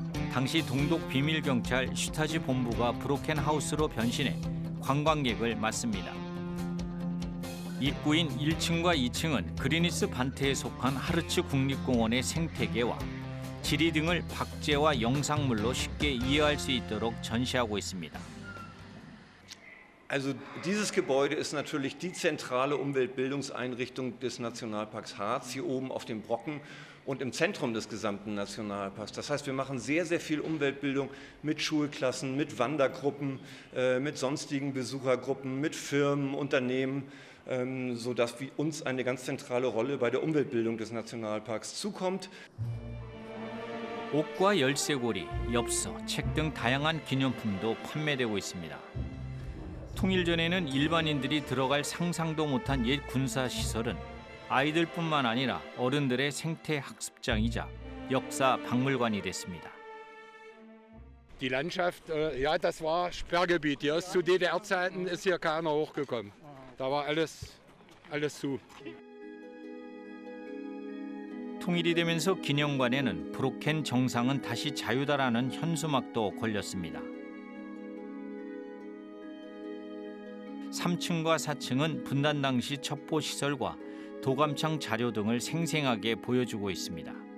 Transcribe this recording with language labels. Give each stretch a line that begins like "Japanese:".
Korean: 당시 동독 비밀 경찰 슈타지 본부가 브로켄 하우스로 변신해 관광객을 맞습니다. 입구인 1층과 2층은 그리니스 반트에 속한 하르츠 국립공원의 생태계와 지리 등을 박제와 영상물로 쉽게 이해할 수 있도록 전시하고 있습니다.
German: Also dieses Gebäude ist natürlich die zentrale Umweltbildungseinrichtung des Nationalparks Harz, hier oben auf dem Brocken und im Zentrum des gesamten Nationalparks. Das heißt, wir machen sehr, sehr viel Umweltbildung mit Schulklassen, mit Wandergruppen, mit sonstigen Besuchergruppen, mit Firmen, Unternehmen, sodass uns eine ganz zentrale Rolle bei der Umweltbildung des Nationalparks zukommt.
Korean: 옷과 열쇠고리, 엽서, 책 등 다양한 기념품도 판매되고 있습니다. 통일전에는 일반인들이 들어갈 상상도 못한 옛 군사시설은 아이들뿐만 아니라 어른들의 생태 학습장이자 역사 박물관이 됐습니다.
German: Die Landschaft, ja, das war Sperrgebiet. Hier ist zu DDR-Zeiten ist hier keiner hochgekommen. Da war alles zu.
Korean: 통일이 되면서 기념관에는 브로켄 정상은 다시 자유다라는 현수막도 걸렸습니다. 3층과 4층은 분단 당시 첩보 시설과 도감청 자료 등을 생생하게 보여주고 있습니다.